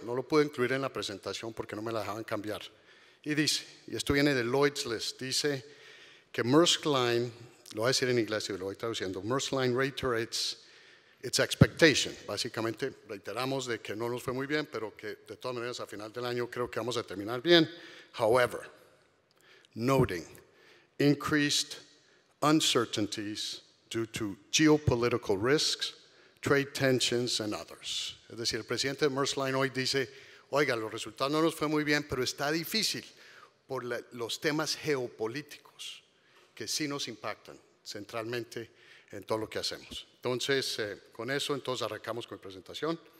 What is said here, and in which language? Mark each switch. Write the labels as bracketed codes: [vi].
[es] No lo pude incluir en la presentación porque no me la dejaban cambiar. Y dice, y esto viene de Lloyd's List, dice que Maersk Line, lo voy a decir en inglés y lo voy traduciendo, [en] Maersk Line reiterates its expectation. [es] Básicamente reiteramos de que no nos fue muy bien, pero que de todas maneras a final del año creo que vamos a terminar bien. [en] However, noting increased uncertainties due to geopolitical risks, trade tensions and others. [es] Es decir, el presidente de Maersk Line hoy dice, oiga, los resultados no nos fue muy bien, pero está difícil por los temas geopolíticos que sí nos impactan centralmente en todo lo que hacemos. Entonces, con eso, entonces arrancamos con la presentación.